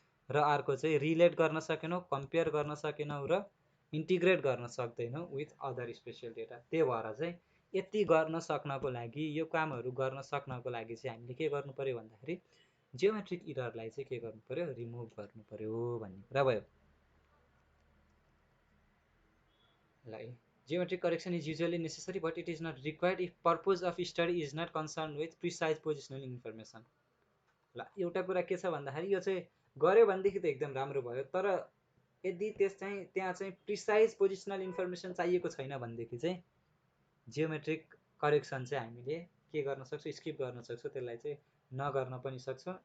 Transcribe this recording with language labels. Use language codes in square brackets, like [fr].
[ne] र अर्को चाहिँ रिलेट गर्न सकेनौँ, कम्पेयर गर्न सकेनौँ र इन्टिग्रेट गर्न सक्दैनौँ [en] With other spatial data. [ne] त्यही भएर चाहिँ यति गर्न सक्नको लागि, यो कामहरू गर्न सक्नको लागि चाहिँ हामीले के गर्नु पर्यो भन्दाखेरि जियोमेट्रिक इररलाई चाहिँ के गर्नु पर्यो रिमुभ गर्नु पर्यो भन्ने कुरा भयो। [en] ल geometric correction is usually necessary but it is not required if purpose of study is not concern with precise positional information. [ne] ल एउटा कुरा के छ भन्दाखेरि यो चाहिँ गऱ्यो भनेदेखि त एकदम राम्रो भयो, तर यदि त्यहाँ चाहिँ प्रिसाइज पोजिसनल इन्फर्मेसन चाहिएको छैन भनेदेखि चाहिँ जियोमेट्रिक करेक्सन चाहिँ हामीले के गर्न सक्छौँ स्किप गर्न सक्छौँ, त्यसलाई चाहिँ नगर्न पनि सक्छौँ।